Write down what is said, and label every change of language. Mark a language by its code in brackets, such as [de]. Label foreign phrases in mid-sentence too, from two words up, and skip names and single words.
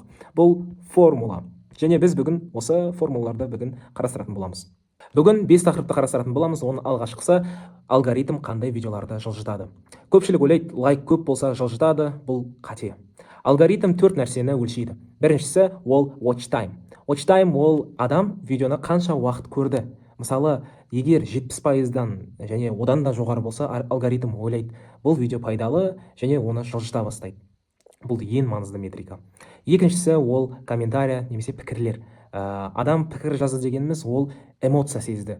[kk] Бұл формула. Және біз бүгін осы формулаларды бүгін қарастыратын боламыз. Бүгін 5 тақырыпты қарастыратын боламыз. Оның алғашқысы алгоритм қандай видеоларды жылжытады. Көпшілік ойлайды, лайк көп болса жылжытады. Бұл қате. Алгоритм 4 нәрсені өлшейді. Біріншісі ол [en] watch time. Watch time [kk] ол адам видеоны қанша уақыт көрді. Мысалы, егер 70%-дан және одан да жоғары болса, алгоритм ойлайды, бұл видео пайдалы және оны жылжыта бастайды. Бұл ең маңызды метрика. Екіншісі ол комментария немесе пікірлер. Адам пікір жазды дегеніміз ол эмоция сезді.